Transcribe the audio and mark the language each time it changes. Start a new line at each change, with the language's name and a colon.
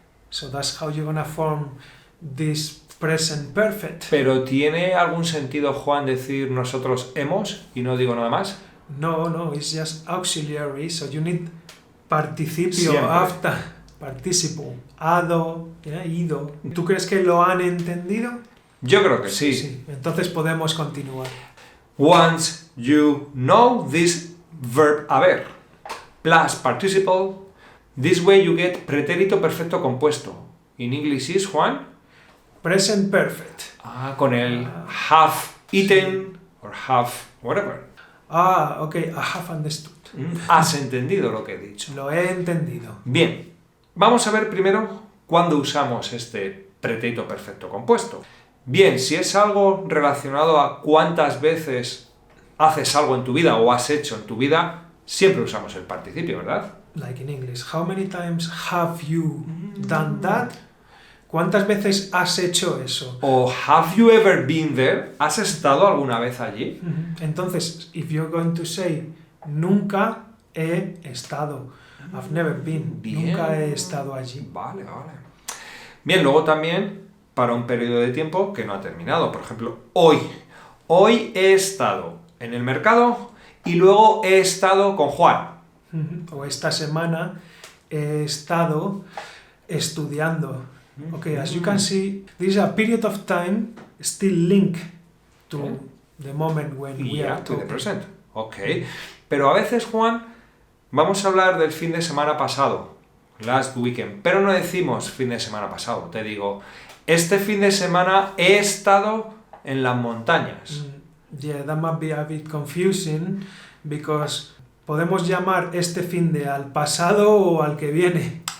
English: So that's how you're gonna form this present perfect.
Spanish: Pero ¿tiene algún sentido, Juan, decir nosotros hemos y no digo nada más?
English: No, it's just auxiliary, so you need participio
Spanish: Siempre.
English: after participle. Ado, ido.
Spanish: ¿Tú crees que lo han entendido? Yo creo que sí. Sí. Entonces podemos continuar.
English: Once you know this verb haber plus participle, this way you get pretérito perfecto compuesto. In English is, Juan? Present perfect.
Spanish: Con el
English: have eaten or have whatever. Okay, I have understood.
Spanish: Has entendido lo que he dicho. Lo he entendido. Bien, vamos a ver primero cuándo usamos este pretérito perfecto compuesto. Bien, si es algo relacionado a cuántas veces haces algo en tu vida o has hecho en tu vida, siempre usamos el participio, ¿verdad?
English: Like in English, how many times have you done that?
Spanish: ¿Cuántas veces has hecho eso?
English: O have you ever been there?
Spanish: ¿Has estado alguna vez allí?
English: Entonces, if you're going to say
Spanish: nunca he estado,
English: I've never been,
Spanish: Bien. nunca he estado allí. Vale. Bien, luego también para un periodo de tiempo que no ha terminado. Por ejemplo, hoy. Hoy he estado en el mercado y luego he estado con Juan. O esta semana he estado estudiando.
English: Okay, as you can see, this is a period of time still linked to the moment when we are to the talking. present. Ok.
Spanish: Pero a veces, Juan, vamos a hablar del fin de semana pasado,
English: last weekend,
Spanish: pero no decimos fin de semana pasado. Te digo, este fin de semana he estado en las montañas.
English: Yeah, that might be a bit confusing because
Spanish: podemos llamar este fin de al pasado o al que viene.